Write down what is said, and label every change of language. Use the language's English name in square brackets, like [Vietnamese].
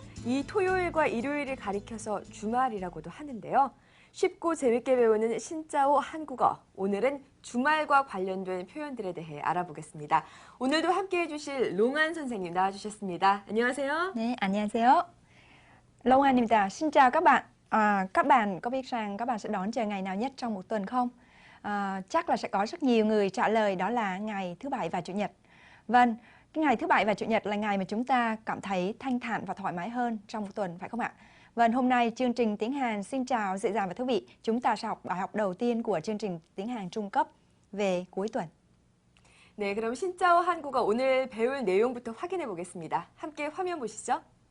[Korean] 이 토요일과 일요일을 가리켜서 주말이라고도 하는데요. 쉽고 재밌게 배우는 신짜오 한국어. 오늘은 주말과 관련된 표현들에 대해 알아보겠습니다. 오늘도 함께해 주실 롱안 선생님 나와주셨습니다. 안녕하세요. 네, 안녕하세요. Long An입니다. [Vietnamese] Xin chào các bạn. Các bạn có biết rằng các bạn sẽ đón chờ ngày nào nhất trong một tuần không? Chắc là sẽ có rất nhiều người trả lời đó là ngày thứ Bảy và Chủ nhật. Vâng, cái ngày thứ Bảy và Chủ nhật là ngày mà chúng ta cảm thấy thanh thản và thoải mái hơn trong một tuần, phải không ạ? Vâng, hôm nay chương trình tiếng Hàn xin chào dễ dàng và thú vị. Chúng ta sẽ học bài học đầu tiên của chương trình tiếng Hàn trung cấp về cuối tuần. [Korean] 네, 그럼 신짜오 한국어 오늘 배울 내용부터 확인해 보겠습니다. 함께 화면 보시죠.